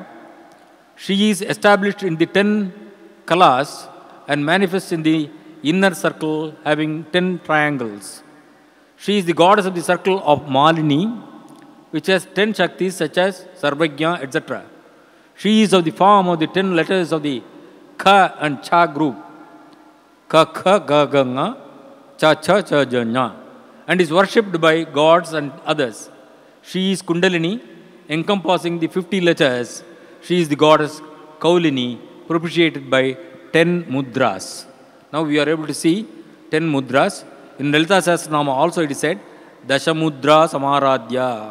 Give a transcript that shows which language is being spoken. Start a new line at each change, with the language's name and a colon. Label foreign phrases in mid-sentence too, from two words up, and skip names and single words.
English: She is established in the 10 kalas and manifests in the inner circle having 10 triangles. She is the goddess of the circle of Malini, which has 10 Shaktis such as Sarvagya, etc. She is of the form of the 10 letters of the Ka and Cha group.
Sanskrit: Ka, Kha, Ga, Ga, Nga, Cha, Cha, Cha,
English: Ja, Nya, and is worshipped by gods and others. She is Kundalini, encompassing the 50 letters. She is the goddess Kaulini, propitiated by 10 mudras. Now we are able to see 10 mudras. In Lalita Sahasranama also it is said,
Sanskrit: Dasha Mudra Samaradhya.